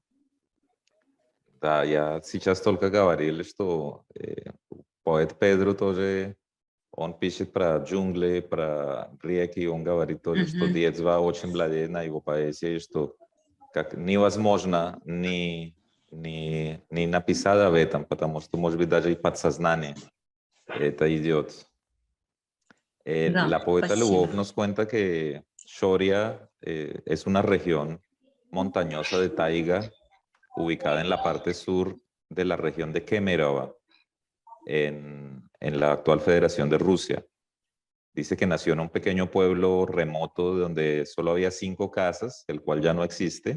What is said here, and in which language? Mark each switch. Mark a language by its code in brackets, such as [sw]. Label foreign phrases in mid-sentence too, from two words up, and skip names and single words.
[ru] Да, я сейчас только говорили, что поэт Pedro тоже, он пишет про джунгли, про реки, он говорит тоже, что детство очень владеет на его поэзии, что как невозможно не написать об этом, потому что, может быть, даже и подсознание это идет. Да, [es] La poeta [ru] спасибо. [es] Lubov nos cuenta que Shoria es una región montañosa de taiga ubicada en la parte sur de la región de Kemerovo, en la actual Federación de Rusia. Dice que nació en un pequeño pueblo remoto donde solo había 5 casas, el cual ya no existe.